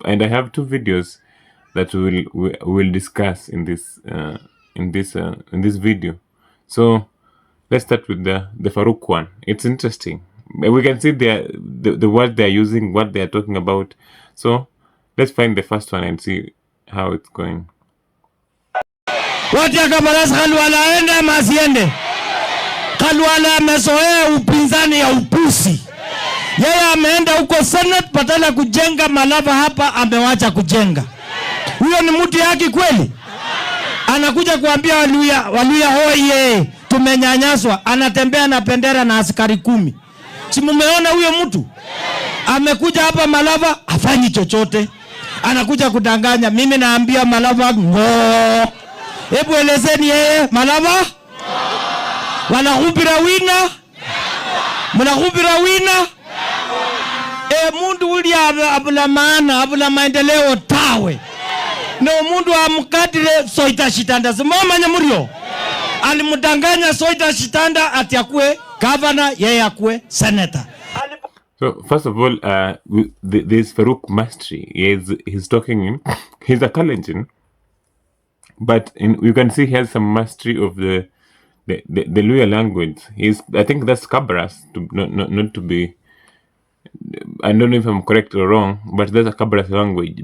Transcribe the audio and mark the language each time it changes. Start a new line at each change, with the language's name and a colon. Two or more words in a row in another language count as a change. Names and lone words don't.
English: And I have two videos that we'll discuss in this video. So let's start with the FAROUK one. It's interesting. We can see the words they're using, what they're talking about. So let's find the first one and see how it's going.
Swahili: Wataka Barasa Khalwale aende ama asiende? Khalwale amezoea upinzani ya upusi. Yeye ameenda huko Senate badala kujenga Malava hapa amewacha kujenga. Huyo ni mtu yake kweli? Anakuja kuambia Waluya hoye tumenyanyaswa, anatembea na bendera na askari 10. Si mumeona huyo mtu? Amekuja hapa Malava hafanyi chochote. Anakuja kudanganya. Mimi naambia Malava ngo. Hebu elezeni yeye Malava? Wanahubira wina? Mnahubira wina?
Luyia: Mundu uli abula maana, abula maendeleo tawe. No mundu amkadire Soita Shitanda. Simama nyamurio.
Swahili: Alimudanganya Soita Shitanda ati akue governor, yeye akue senator.
English: So first of all, there's FAROUK mastery. He's talking. He's a Kalenjin, but you can see he has some mastery of the Luya language. I think that's Kabras, not to be. I don't know if I'm correct or wrong, but that's a Kabras language.